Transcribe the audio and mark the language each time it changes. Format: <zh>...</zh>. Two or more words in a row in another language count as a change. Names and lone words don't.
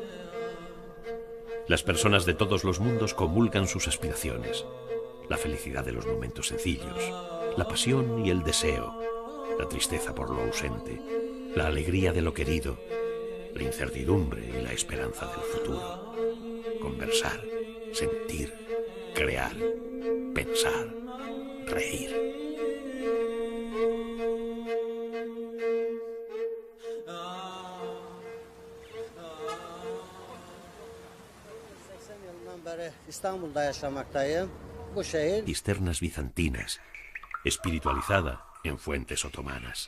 <es>Las personas de todos los mundos comulgan sus aspiraciones, la felicidad de los momentos sencillos, la pasión y el deseo, la tristeza por lo ausente, la alegría de lo querido, la incertidumbre y la esperanza del futuro. Conversar, sentir, crear, pensar, reír.</es> <tr>İstanbul'da yaşamaktayım. Bu şehir</tr> <es>Cisternas bizantinas, espiritualizada en fuentes otomanas.</es>